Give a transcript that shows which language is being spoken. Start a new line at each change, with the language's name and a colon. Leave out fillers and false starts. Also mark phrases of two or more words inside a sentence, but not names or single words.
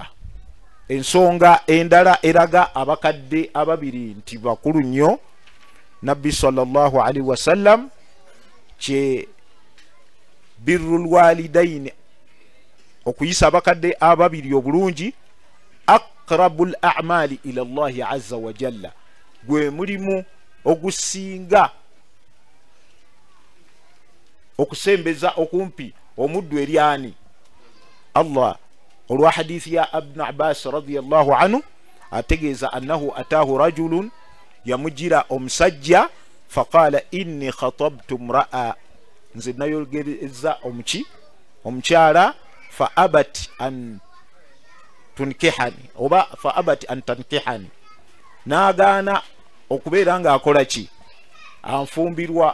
Ganda: Ensonga endala eraga abakadde ababiri nti bakulu nnyo, nabbi
Arabic: صلى الله عليه وسلم
Ganda: kye
Arabic: بر الوالدين,
Ganda: okuyisa abakadde ababiri obulungi,
Arabic: أقرب الأعمال إلى الله عز وجل,
Ganda: gwe mulimu ogusinga okusembeza okumpi omuddu eri ani Allah. olwa hadithi ya Ibn Abbas
Arabic: رضي الله عنه
Ganda: ategeeza
Arabic: أنه أتاه رجل,
Ganda: yamujira omusajja,
Arabic: فقال إني خطبت امرأة,
Ganda: nze nayogereza omukyala,
Arabic: فأبت أن تنكحني
Ganda: oba
Arabic: فأبت أن تنكحني,
Ganda: naagaana okubeera nga akola ki anfumbirwa.